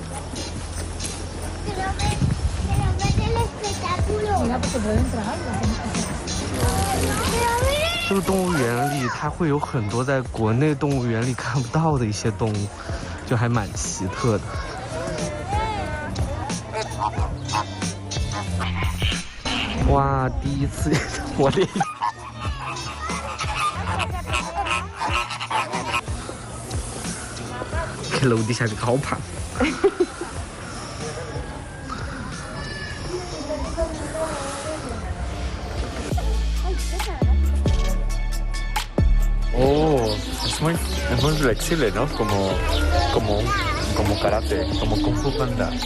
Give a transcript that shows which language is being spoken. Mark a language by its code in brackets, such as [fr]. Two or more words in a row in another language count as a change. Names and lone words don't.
[zh] 这个动物园里，它会有很多在国内动物园里看不到的一些动物，就还蛮奇特的。哇，第一次我的。这楼底下这个好胖。 [es] Oh, es muy flexible, ¿no? Como karate, como Kung Fu Panda.